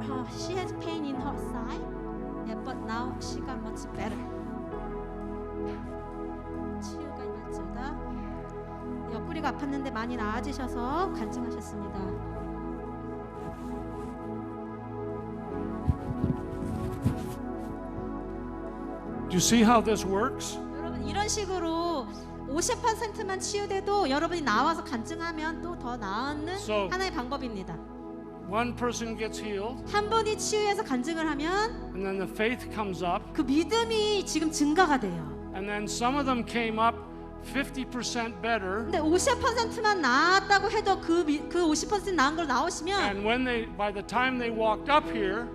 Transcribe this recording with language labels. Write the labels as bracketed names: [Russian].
[English] She has pain in her side, yeah, but now she got much better. [Korean] 치유가 임할지어다. 될지어다. 옆구리가 아팠는데 많이 나아지셔서 간증하셨습니다. [English] Do you see how this works? [Korean] 여러분 이런 식으로 50%만 치유돼도 여러분이 나와서 간증하면 또 더 나은 [English] So- [Korean] 하나의 방법입니다. [English] One person gets healed, [Korean] 한 분이 치유해서 간증을 하면 [English] and then the faith comes up, [Korean] 그 믿음이 지금 증가가 돼요. [English] and then some of them came up 50% better. [Korean] 근데 50%만 나았다고 해도 그 50% 나은 걸 나오시면 [English] And by the time they walked up here,